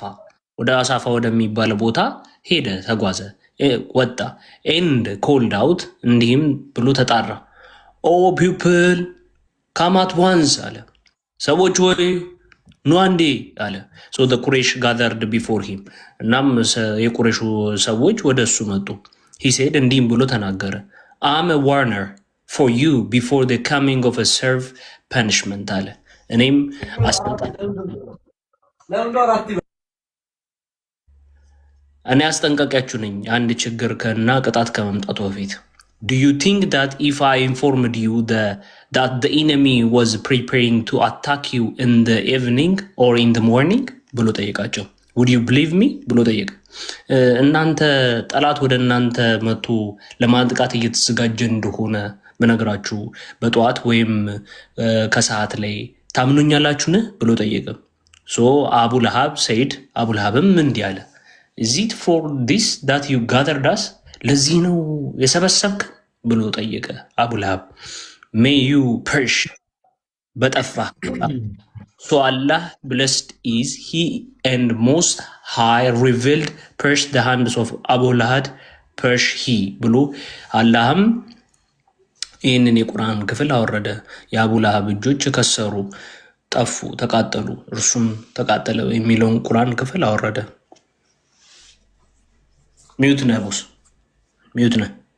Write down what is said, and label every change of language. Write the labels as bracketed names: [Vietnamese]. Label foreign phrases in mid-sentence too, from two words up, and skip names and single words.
[Amharic] ወደ አሳፋ ወደሚባል ቦታ ሄደ፣ ተጓዘ፣ ወጣ። [English] and called out፣ [Amharic] እንዲህም ብሎ ተጣራ። [English] O people come at once [Amharic] አለ፣ ሰዎች ወይ ኑ አንዴ አለ። [English] So the Quraysh gathered before him፣ [Amharic] እናም የቁሬሹ ሰዎች ወደ እሱ መጡ። [English] He said፣ [Amharic] እንዲህም ብሎ ተናገረ። [English] am warner for you before the coming of severe punishment [Amharic] አለ። እኔም አስጠንቃቂያችሁ ነኝ አንድ ችግር እና ቅጣት ከመምጣቱ በፊት። [English] Do you think that if I informed you that the enemy was preparing to attack you in the evening or in the morning [Amharic] ብሎ ጠየቃቸው። [English] Would you believe me [Amharic] ብሎ ጠየቀ። እናንተ ጠላት ወደ እናንተ መጥቶ ለማጥቃት እየተዘጋጀ እንደሆነ በነገራችሁ በጠዋት ወይም ከሰዓት ላይ ታምኑኛላችሁን ብሎ ጠየቀ። [English] So Abu Lahab said፣ [Amharic] አቡ ለሃብም እንዲህ አለ፣ [English] Is it for this that you gathered us? [Amharic] ለዚህ ነው የሰበሰብክ ብሎ ጠየቀ አቡ ለሃብ። [English] May you perish [Amharic] በጠፋ። So [English] Allah blessed is he and most high revealed perish the hands of Abu Lahab perish he [Amharic] ብሎ አላህም ይህንን የቁርአን ክፍል አወረደ። የአቡ ለሃብ እጆች ከሰሩ፣ ጠፉ፣ ተቃጠሉ፣ እርሱም ተቃጠለ የሚለውን ቁርአን ክፍል አወረደ። ሚዩት ነህ ቦስ፣ ሚዩት ነህ።